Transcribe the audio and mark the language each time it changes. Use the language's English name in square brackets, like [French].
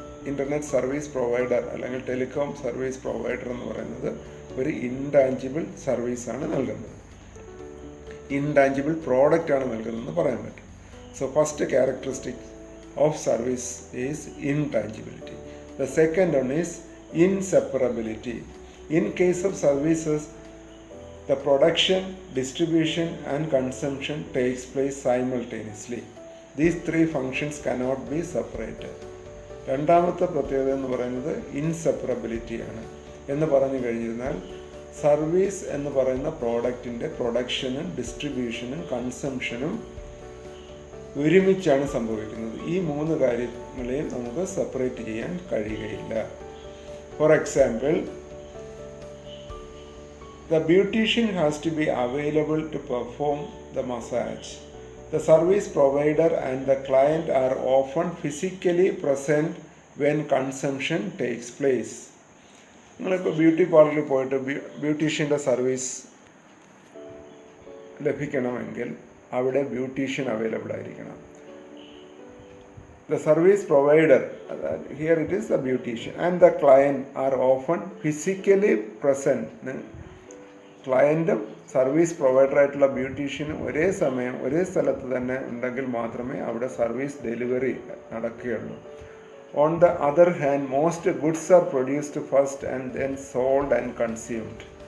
[Malayalam] Internet service provider അല്ലെങ്കിൽ telecom service provider എന്ന് പറയുന്നത് ഒരു ഇൻടാഞ്ചിബിൾ സർവീസാണ് നൽകുന്നത്, ഇൻടാഞ്ചിബിൾ പ്രോഡക്റ്റാണ് നൽകുന്നതെന്ന് പറയാൻ പറ്റും. [English] So first characteristic of service is intangibility. The second one is inseparability. In case of services the production, distribution and consumption takes place simultaneously. These three functions cannot be separated. [Malayalam] രണ്ടാമത്തെ പ്രത്യേകത എന്ന് പറയുന്നത് ഇൻസെപ്പറബിലിറ്റിയാണ്. എന്ന് പറഞ്ഞു കഴിഞ്ഞിരുന്നാൽ സർവീസ് എന്ന് പറയുന്ന പ്രോഡക്റ്റിൻ്റെ പ്രൊഡക്ഷനും ഡിസ്ട്രിബ്യൂഷനും കൺസംഷനും ഒരുമിച്ചാണ് സംഭവിക്കുന്നത്. ഈ മൂന്ന് കാര്യങ്ങളെയും നമുക്ക് സെപ്പറേറ്റ് ചെയ്യാൻ കഴിയുകയില്ല. [English] For example, the beautician has to be available to perform the massage. The service provider and the client are often physically present when consumption takes place. [Malayalam] നിങ്ങളിപ്പോൾ ബ്യൂട്ടി പാർലറിൽ പോയിട്ട് ബ്യൂട്ടീഷ്യൻ്റെ സർവീസ് ലഭിക്കണമെങ്കിൽ അവിടെ ബ്യൂട്ടീഷ്യൻ അവൈലബിൾ ആയിരിക്കണം. [English] The service provider, here it is the beautician, and the client are often physically present. [Malayalam] ക്ലയൻറ്റും service പ്രൊവൈഡറായിട്ടുള്ള ബ്യൂട്ടീഷ്യനും ഒരേ സമയം ഒരേ സ്ഥലത്ത് തന്നെ ഉണ്ടെങ്കിൽ മാത്രമേ അവിടെ സർവീസ് ഡെലിവറി നടക്കുകയുള്ളൂ. [English] On the other hand most goods are produced first and then sold and consumed.